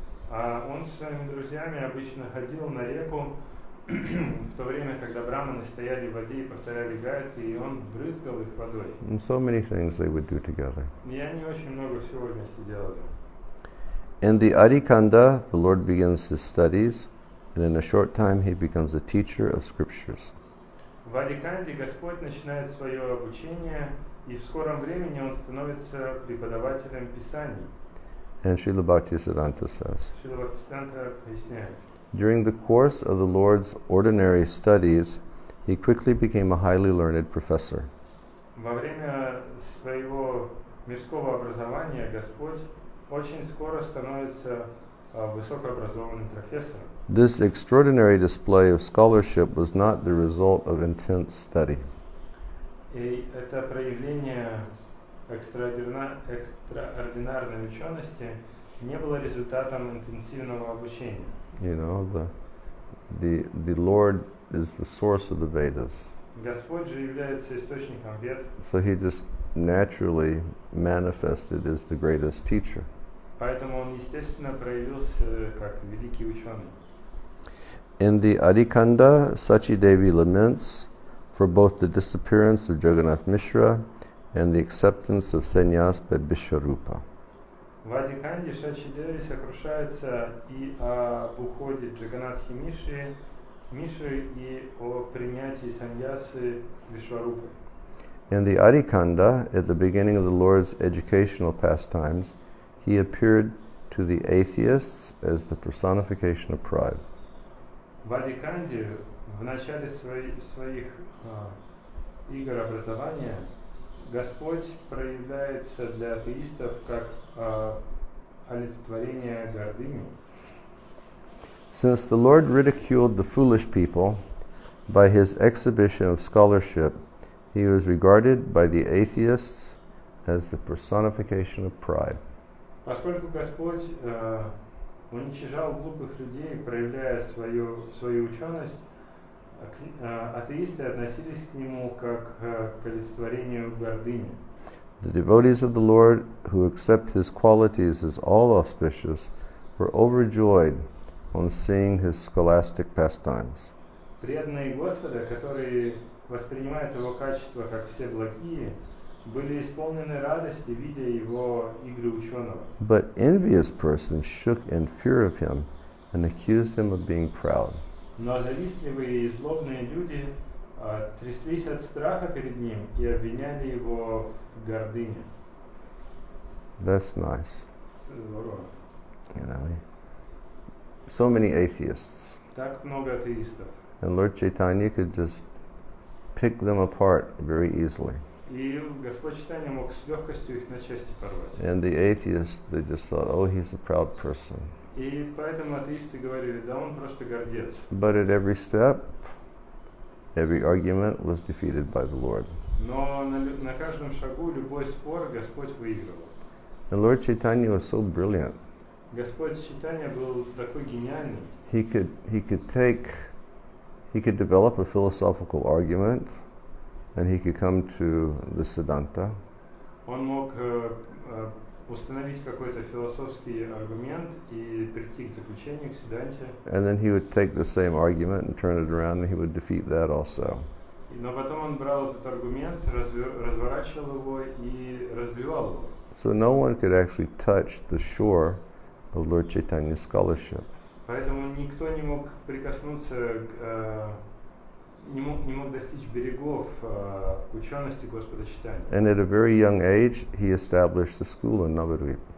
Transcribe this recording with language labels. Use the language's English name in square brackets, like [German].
[Russian] А он со своими друзьями обычно ходил на реку в то время, когда браманы стояли в воде и повторяли гайатри, и он брызгал их водой. [English] And so many things they would do together. [Russian] И они очень много всего вместе делали. [English] In the Adikanda, the Lord begins his studies, and in a short time he becomes a teacher of scriptures. [Russian] В Адиканде Господь начинает свое обучение, и в скором времени он становится преподавателем Писаний. [English] And Srila Bhaktisiddhanta says, [Russian] Шрила Бхактисиданта поясняет. [English] during the course of the Lord's ordinary studies, he quickly became a highly learned professor. [Russian] Во время своего мирского образования Господь очень скоро становится высокообразованным профессором. [English] This extraordinary display of scholarship was not the result of intense study. [Russian] И это проявление экстраординарной учености не было результатом интенсивного обучения. [English] You know, the Lord is the source of the Vedas. [Russian] Господь же является источником вед. [English] So he just naturally manifested as the greatest teacher. [Russian] Поэтому он, естественно, проявился как великий ученый. [English] In the Adikanda, Sachi Devi laments for both the disappearance of Jagannath Mishra and the acceptance of sannyas by Vishwarupa. [Russian] В Адиканде Сачи Деви сокрушается и об уходе Джаганатхи Миши и о принятии саньясы Вишварупы. [English] In the Adikanda, at the beginning of the Lord's educational pastimes, he appeared to the atheists as the personification of pride. [Russian] В Адиканде в начале своих игр образования Господь проявляется для атеистов как олицетворение гордыни. [English] Since the Lord ridiculed the foolish people by his exhibition of scholarship, he was regarded by the atheists as the personification of pride. [Russian] Поскольку Господь уничижал глупых людей, проявляя свою ученость, атеисты относились к нему как к олицетворению гордыни. [English] The devotees of the Lord who accept his qualities as all auspicious were overjoyed on seeing his scholastic pastimes. [Russian] Преданные Господа, которые воспринимают его качества как все благие, были исполнены радости, видя его игры ученого. [English] But envious persons shook in fear of him and accused him of being proud. [Russian] Но завистливые и злобные люди тряслись от страха перед ним и обвиняли его в гордыне. [English] That's nice. [Russian] Здорово. [English] You know, so many atheists. [Russian] Так много атеистов. [English] And Lord Chaitanya could just pick them apart very easily. [Russian] И Господь Чайтанья мог с легкостью их на части порвать. [English] And the atheists, they just thought, oh, he's a proud person. [Russian] И поэтому атеисты говорили, да он просто гордец. [English] But at every step, every argument was defeated by the Lord. [Russian] Но на каждом шагу любой спор Господь выигрывал. [English] And Lord Chaitanya was so brilliant. [Russian] Господь Чайтанья был такой гениальный. [English] He could develop a philosophical argument, and he could come to the Siddhanta. [Russian] Он мог установить какой-то философский аргумент и прийти к заключению, к Сиддханте. [English] And then he would take the same argument and turn it around, and he would defeat that also. [Russian] Но потом он брал этот аргумент, разворачивал его и разбивал его. [English] So no one could actually touch the shore of Lord Chaitanya's scholarship. [Russian] Поэтому никто не мог прикоснуться, не мог достичь берегов учености Господа Чайтаньи. [English] And at a very young age, he established a school in Navadvip.